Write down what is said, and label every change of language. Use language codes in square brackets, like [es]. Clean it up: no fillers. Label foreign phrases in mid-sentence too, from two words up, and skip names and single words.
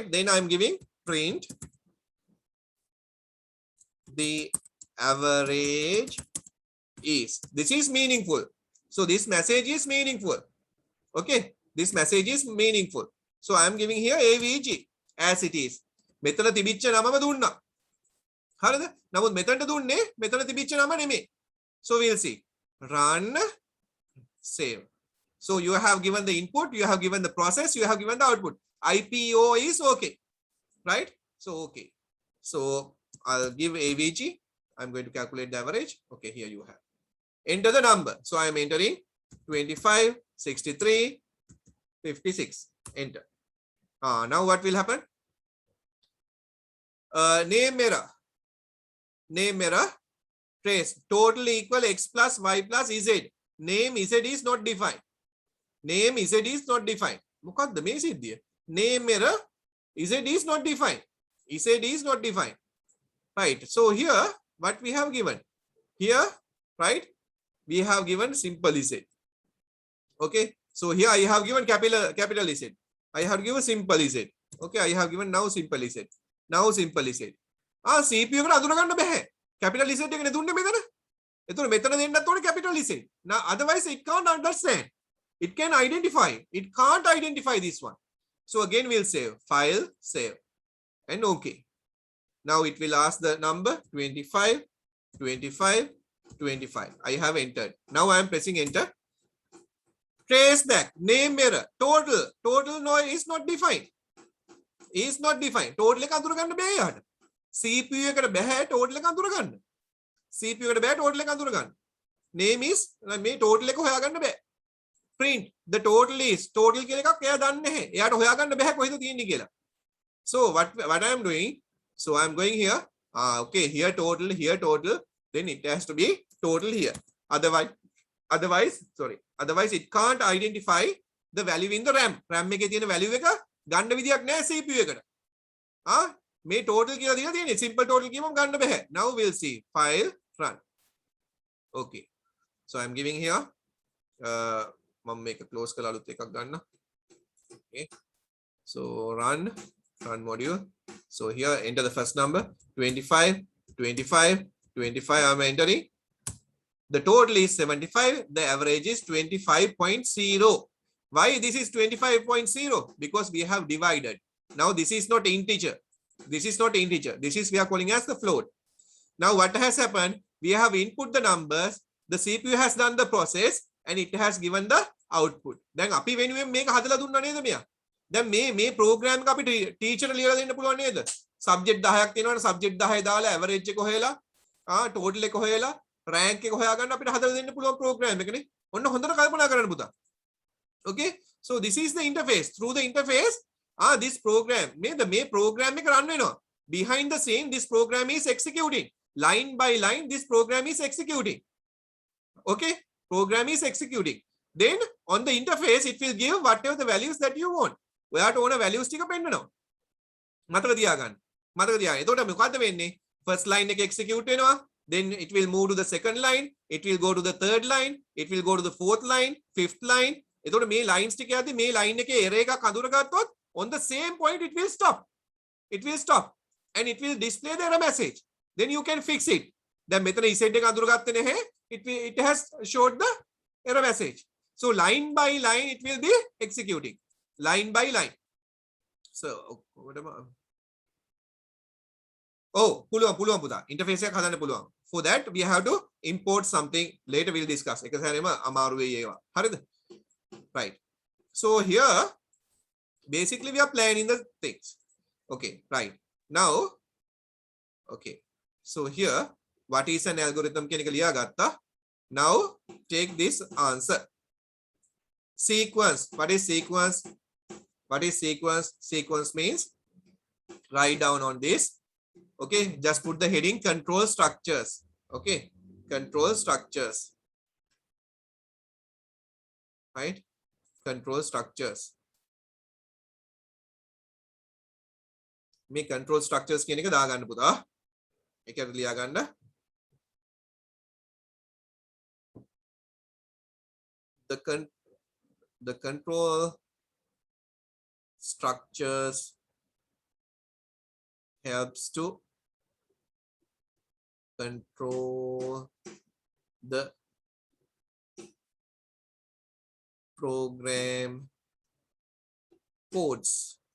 [en] Then I'm giving print the average is. This is meaningful. So this message is meaningful. Okay, this message is meaningful. So I'm giving here avg as it is. [si] මෙතන තිබිච්ච නමම දුන්නා. හරිද? නමුත් මෙතනට දුන්නේ මෙතන තිබිච්ච නම නෙමෙයි. [en] So we'll see. Run, save. So you have given the input, you have given the process, you have given the output. IPO is okay, right? So okay. So I'll give avg. I'm going to calculate the average. Okay, here you have. Enter the number. So I am entering 25, 63, 56. Enter. Now what will happen? Name error. Name error. Trace. Total equal x plus y plus z. Name z is not defined. Name z is not defined. [si] මොකක්ද මේ සිද්ධිය? [en] Name error. Z is not defined. Z is not defined. Right. So here what we have given? Here, right? We have given simple z. Okay. So here I have given capital z. I have given simple z. Okay. I have given now simple z. Now simple z. [si] CPU එකට අඳුර ගන්න බෑ. [en] Capital z [si] එකනේ දුන්නේ මෙතන. එතකොට මෙතන දෙන්නත් ඕනේ [en] capital z. Now otherwise it can't understand. It can identify. It can't identify this one. So again we'll save. File, save. And okay. Now it will ask the number 25, 25, 25. I have entered. Now I am pressing enter. Trace back. Name error. Total. Total no is not defined. Is not defined. [si] Total එක අඳුර ගන්න බෑ යාට. CPU එකට බෑ total එක අඳුර ගන්න. CPU එකට බෑ total එක අඳුර ගන්න. [en] Name is [si] මේ total එක හොයා ගන්න බෑ. [en] Print the total is. [si] Total කියලා එකක් එයා දන්නේ නැහැ. එයාට හොයා ගන්න බෑ කොහෙද තියෙන්නේ කියලා. [en] So what I am doing? So I am going here. Okay, here total. Then it has to be total here. Otherwise it can't identify the value in the RAM. [si] RAM එකේ තියෙන value එක ගන්න විදියක් නැහැ CPU එකට. මේ total කියලා දීලා තියෙන්නේ. Simple total කියවම ගන්න බෑ. [en] Now we'll see. File, run. Okay. So I'm giving here. [si] මම මේක close කරලා අලුත් එකක් ගන්න. [en] Okay. So run module. So here enter the first number 25, 25, 25. I'm entering. The total is 75. The average is 25.0. Why this is 25.0? Because we have divided. Now this is not integer. This is not integer. This is we are calling as the float. Now what has happened? We have input the numbers. The CPU has done the process and it has given the output. [si] දැන් අපි වෙනුවෙන් මේක හදලා දුන්නා නේද මෙයා? දැන් මේ ප්‍රෝග්‍රෑම් එක අපිට ටීචර් ලියලා දෙන්න පුළුවන් නේද? සබ්ජෙක්ට් 10ක් තියෙනවනේ සබ්ජෙක්ට් 10 දාලා ඇවරේජ් එක හොයලා ටෝටල් එක හොයලා රෑන්ක් එක හොයාගන්න අපිට හදලා දෙන්න පුළුවන් ප්‍රෝග්‍රෑම් එකනේ. ඔන්න හොඳට කල්පනා කරන්න පුතා. [en] Okay, so this is the interface. Through the interface, this program, may program [si] එක run වෙනවා. [en] Behind the scene, this program is executing. Line by line, this program is executing. Okay, program is executing. Then on the interface, it will give whatever the values that you want. [si] ඔයාට ඕන values ටික පෙන්නනවා. මතක තියාගන්න. එතකොට මොකද්ද වෙන්නේ? [en] First line [si] එක execute වෙනවා. [en] Then it will move to the second line. It will go to the third line. It will go to the fourth line, fifth line. [si] එතකොට මේ lines ටික යද්දි මේ line එකේ error එකක් අඳුරගත්තොත් [en] on the same point it will stop. It will stop and it will display the error message. Then you can fix it. [si] දැන් මෙතන z එක අඳුරගත්තේ නැහැ. [en] It has showed the error message. So line by line it will be executing. Line by line. So what about [si] පුළුවන් පුතා. Interface එකක් හදන්න පුළුවන්. [en] For that we have to import something. Later we'll discuss. [si] එක සැරේම අමාරු වෙයි ඒවා. හරිද? [en] Right. So here basically we are planning the things. Okay, right. Now okay. So here what is an algorithm [si] කියන එක ලියාගත්තා. [en] Now take this answer. Sequence. What is sequence? What is sequence? Sequence means write down on this. Okay, just put the heading control structures. Okay, control structures. Right? Control structures. [si] මේ [en] control structures [si] කියන එක දාගන්න පුතා. ඒකට ලියාගන්න. [en] The control structures helps to control the program codes.